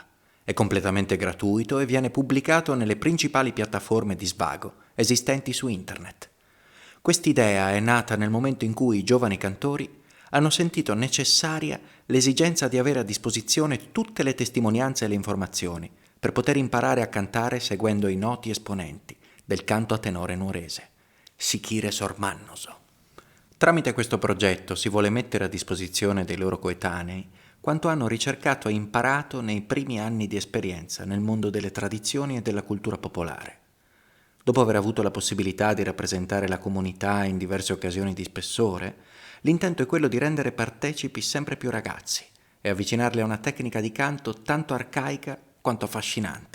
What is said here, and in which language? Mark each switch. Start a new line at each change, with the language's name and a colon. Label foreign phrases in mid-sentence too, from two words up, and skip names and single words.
Italian: È completamente gratuito e viene pubblicato nelle principali piattaforme di svago esistenti su internet. Quest'idea è nata nel momento in cui i giovani cantori hanno sentito necessaria l'esigenza di avere a disposizione tutte le testimonianze e le informazioni per poter imparare a cantare seguendo i noti esponenti del canto a tenore nuorese, Sichire Sormannoso. Tramite questo progetto si vuole mettere a disposizione dei loro coetanei quanto hanno ricercato e imparato nei primi anni di esperienza nel mondo delle tradizioni e della cultura popolare. Dopo aver avuto la possibilità di rappresentare la comunità in diverse occasioni di spessore, l'intento è quello di rendere partecipi sempre più ragazzi e avvicinarli a una tecnica di canto tanto arcaica quanto affascinante.